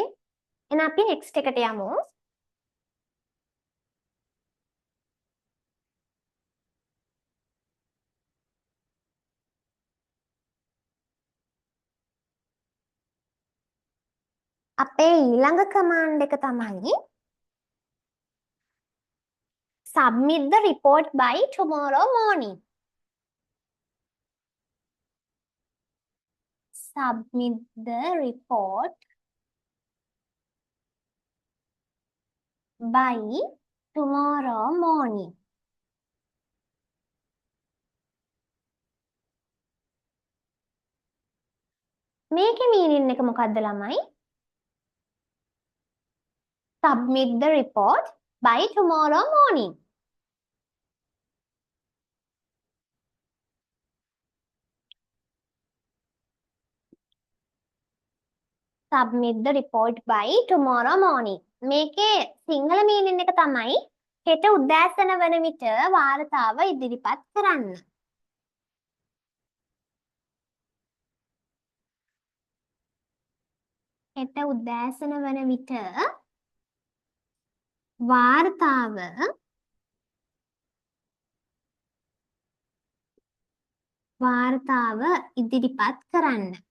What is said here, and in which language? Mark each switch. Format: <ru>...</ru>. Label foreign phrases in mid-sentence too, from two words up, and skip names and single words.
<si>එහෙනම් අපි next එකට යමු. අපේ ඊළඟ command එක තමයි</si> <en>submit the report by tomorrow morning. Submit the report by tomorrow morning.</en> <si>මේකේ meaning එක මොකක්ද ළමයි?</si> <en>Submit the report by tomorrow morning. Submit the report by tomorrow morning.</en> <si>මේකේ සිංහල meaning එක තමයි හෙට උදෑසන වන විට වාර්තාව ඉදිරිපත් කරන්න. හෙට උදෑසන වන විට වාර්තාව ඉදිරිපත් කරන්න.</si>